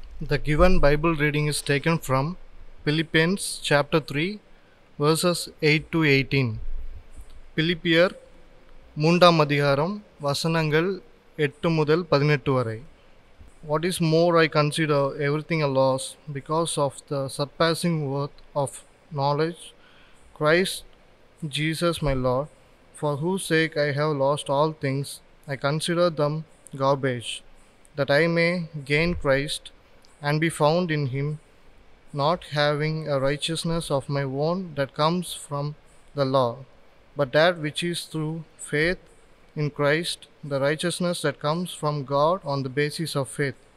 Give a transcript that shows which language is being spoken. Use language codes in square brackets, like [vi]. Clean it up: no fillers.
[en] The given Bible reading is taken from Philippians chapter 3 verses 8 to 18. [ta] பிலிப்பியர் 3ஆம் அதிகாரம் வசனங்கள் 8 முதல் 18 வரை. [en] What is more, I consider everything a loss because of the surpassing worth of knowledge, Christ Jesus my Lord, for whose sake I have lost all things. I consider them garbage, that I may gain Christ and be found in him, not having a righteousness of my own that comes from the law, but that which is through faith in Christ, the righteousness that comes from God on the basis of faith.